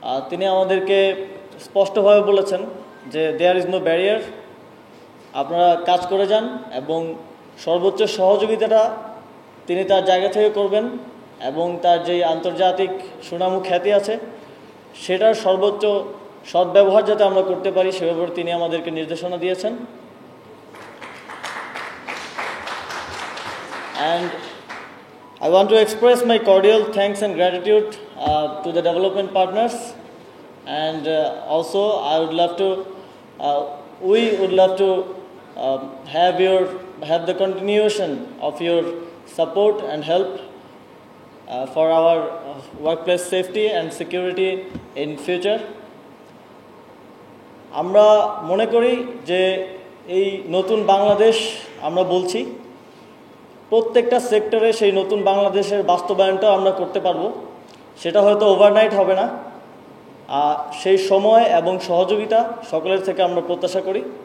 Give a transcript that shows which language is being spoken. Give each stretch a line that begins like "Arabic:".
Bangla: তিনি আমাদেরকে স্পষ্টভাবে বলেছেন যে
English: there is no barrier,
Bangla: আপনারা কাজ করে যান এবং সর্বোচ্চ সহযোগিতাটা তিনি তার জায়গা থেকে করবেন এবং তার যেই আন্তর্জাতিক সুনাম ও খ্যাতি আছে সেটার সর্বোচ্চ সদ্ব্যবহার যাতে আমরা করতে পারি সে ব্যাপারে তিনি আমাদেরকে নির্দেশনা দিয়েছেন।
English: And I want to express my cordial thanks and gratitude to the development partners, and also I would love to, we would love to have the continuation of your support and help for our workplace safety and security in future.
Bangla: আমরা মনে করি যে এই নতুন বাংলাদেশ আমরা বলছি, প্রত্যেকটা সেক্টরে সেই নতুন বাংলাদেশের বাস্তবায়নটা আমরা করতে পারবো। সেটা হয়তো ওভারনাইট হবে না, সেই সময় এবং সহযোগিতা সকলের থেকে আমরা প্রত্যাশা করি।